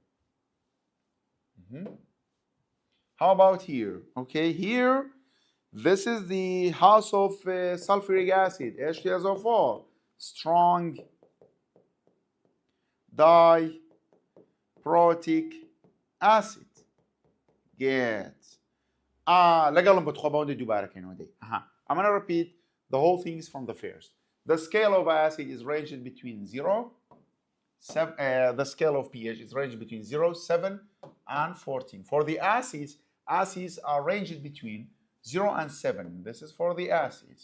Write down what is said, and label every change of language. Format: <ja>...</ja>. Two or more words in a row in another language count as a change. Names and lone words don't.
<en>How about here? Okay, here, this is the house of sulfuric acid, H2SO4, strong diprotic acid. Good.</en> <ckb>لەگەڵم بە تخۆبەوەندە دووبارەکەینەوە دەی.</ckb> <en>I'm going to repeat the whole things from the first. The scale of acid is ranged between 0, 7, the scale of pH is ranged between 0, 7, and 14. For the acids are ranged between 0 and 7. This is for the acids.</en>